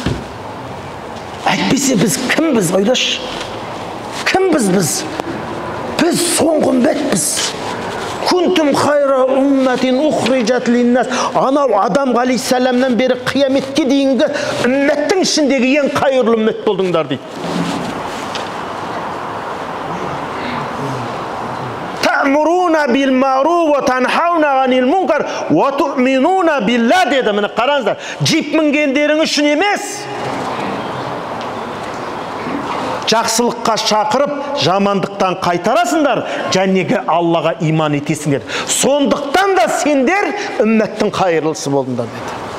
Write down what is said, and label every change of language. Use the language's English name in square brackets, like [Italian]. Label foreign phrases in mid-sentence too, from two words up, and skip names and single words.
[Kazakh] Әйтпесе біз кімбіз, ойлашы? Кімбіз біз? Біз соңғы үмметпіз. [Arabic] كنتم خير أمة أخرجت للناس. [Kazakh] Анау Адам алейхиссаламнан бері қияметке дейінгі үмметтің ішіндегі ең қайырлы үммет болдыңдар дейді. [Arabic] تأمرون بالمعروف وتنهون عن المنكر وتؤمنون بالله dedi. [Kazakh] Міне қараңыздар. Жип мінгендерің үшін емес, жақсылыққа шақырып, жамандықтан қайтарасыңдар, жәнеге Аллаға иман етесіңдер. Сондықтан да сендер үмметтің қайырлысы болдыңдар деді.